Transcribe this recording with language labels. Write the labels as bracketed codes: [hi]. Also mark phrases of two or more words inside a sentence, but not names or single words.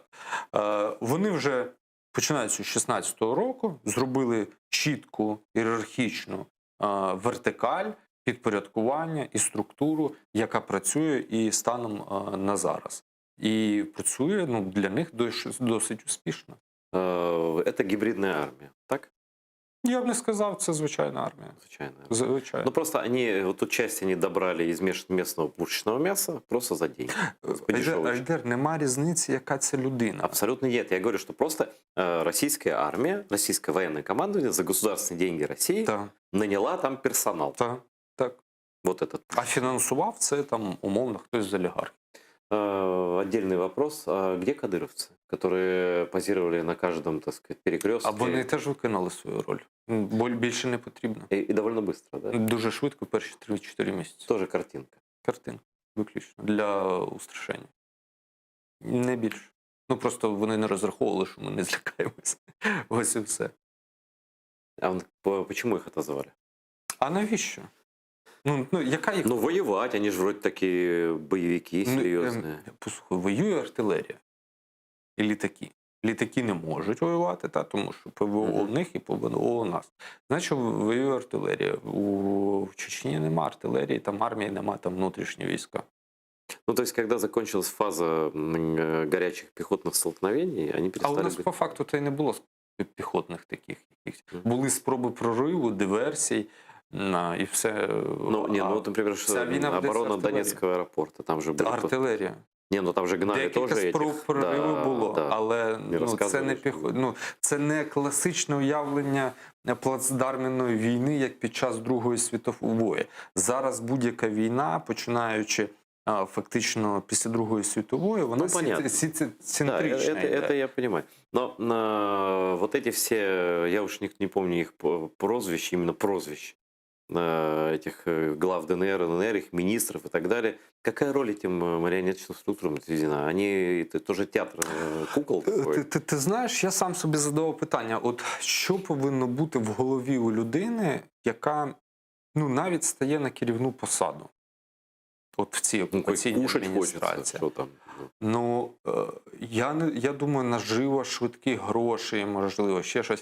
[uk] Вони вже, починаючи з 16-го року, зробили чітку, ієрархічну вертикаль, підпорядкування і структуру, яка працює і станом на зараз. І працює, ну, для них досить успішно. [ru] Это гибридная армия, так? [uk] Я б не сказав, це звичайна армія. Звичайно. Звичайно. [ru] Ну просто они, вот тут часть они добрали из местного пушечного мяса просто за деньги. [uk] Айдер, нема різниці, яка це людина. [ru] Абсолютно нет. Я говорю, что просто российская армия, российское военное командование за государственные деньги России [uk] Так, [ru] наняла там персонал. [uk] так, так. [ru] Вот этот. [uk] А фінансував це там умовно хтось з олігархів. [ru] Отдельный вопрос. А где кадыровцы, которые позировали на каждом, так сказать, перекрестке? [uk] А вони теж виконали свою роль. Більше не потрібно. [ru] И довольно быстро, да? [uk] Дуже швидко, перші 3-4 місяці. [ru] Тоже картинка. [uk] Картинка, виключно. Для устрашення. Не більше. Ну просто вони не розраховували, що ми не злякаємося. Ось і все. [ru] А почему их отозвали? [uk] А навіщо? Ну, яка їх... [ru] Ну, воевать, они же вроде такие боевики серьезные. [uk] Послухай, воює артилерія і літаки. Літаки не можуть воювати, тому що ПВО у них і ПВО у нас. Значить, воює артилерія. В Чечні нема артилерії, там армії нема, там внутрішні війська. [ru] Ну, то есть, когда закончилась фаза горячих пехотных столкновений, они А перестали... [uk] у нас по факту то й не було піхотних таких. Були спроби прориву, диверсій, і все. [ru] Ну, не, ну вот, например, оборона Донецкого аэропорта, там же были... [uk] Артилерія. [ru] Не, ну там же гнали [uk] Декілька [ru] тоже [uk] спроб [ru] этих... [uk] прориву було, [ru] да. [uk] але це не розказували, це не класичне уявлення плацдарменної війни, як під час Другої світової. Зараз будь-яка війна, починаючи фактично після Другої світової, вона синцентрична. [ru] Да, это я понимаю. Но вот эти все, я уж не помню их прозвищ, именно прозвищ, этих глав ДНР, ЛНР, их министров и так далее. Какая роль этим марионеточным структурам отведена? Они это тоже театр кукол такой? [uk] Ти знаєш, я сам собі задавав питання, от що повинно бути в голові у людини, яка навіть стає на керівну посаду? От в цій окупаційній адміністрації. Що там? Ну, я думаю, наживо, швидкі гроші, можливо, ще щось.